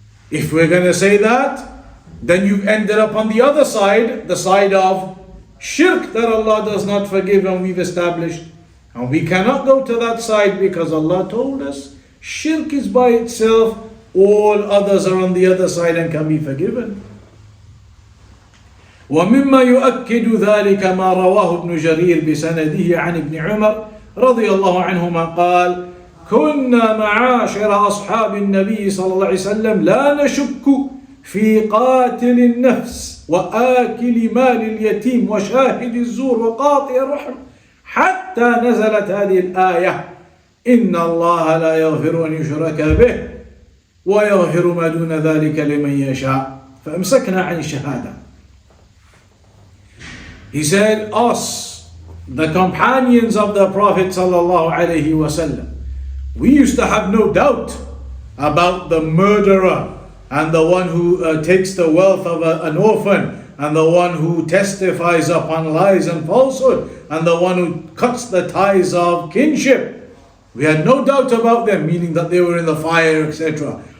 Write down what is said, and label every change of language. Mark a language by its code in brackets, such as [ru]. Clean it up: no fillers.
[en] If we're going to say that, then you've ended up on the other side, the side of shirk that Allah does not forgive, and we've established. And we cannot go to that side because Allah told us shirk is by itself, all others are on the other side and can be forgiven. [ar] ومما يؤكد ذلك ما رواه ابن جرير بسنده عن ابن عمر رضي الله عنهما قال: كنا معاشر أصحاب النبي صلى الله عليه وسلم لا نشك في قاتل النفس وآكل مال اليتيم وشاهد الزور وقاطع الرحم حتى نزلت هذه الآية: إن الله لا يغفر أن يشرك به ويغفر ما دون ذلك لمن يشاء. فأمسكنا عن الشهادة. [en] He said, us, the companions of the Prophet sallallahu alaihi wasallam, we used to have no doubt about the murderer and the one who takes the wealth of an orphan, and the one who testifies upon lies and falsehood, and the one who cuts the ties of kinship. We had no doubt about them, meaning that they were in the fire, etc.